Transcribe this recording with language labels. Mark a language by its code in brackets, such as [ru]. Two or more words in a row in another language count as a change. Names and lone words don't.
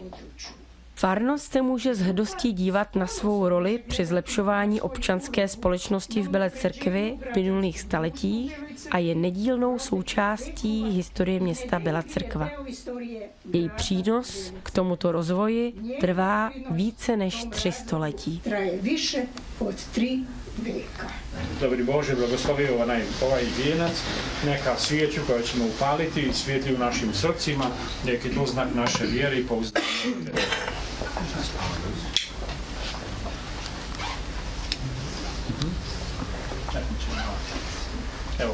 [cs] Farnost se může s hrdostí dívat na svou roli při zlepšování občanské společnosti v Bele Crkvi v minulých staletích a je nedílnou součástí historie města Bela Crkva. Její přínos k tomuto rozvoji trvá více než 3 století. [sr] Traje više od 3 veka. [cs] Dobrý Bože, [hr] blagoslovi ovaj vijenac, neka svijeću koju ćemo upaliti svijetli u našim srcima, nek je to znak naše vjere i pouzdanja. Evo,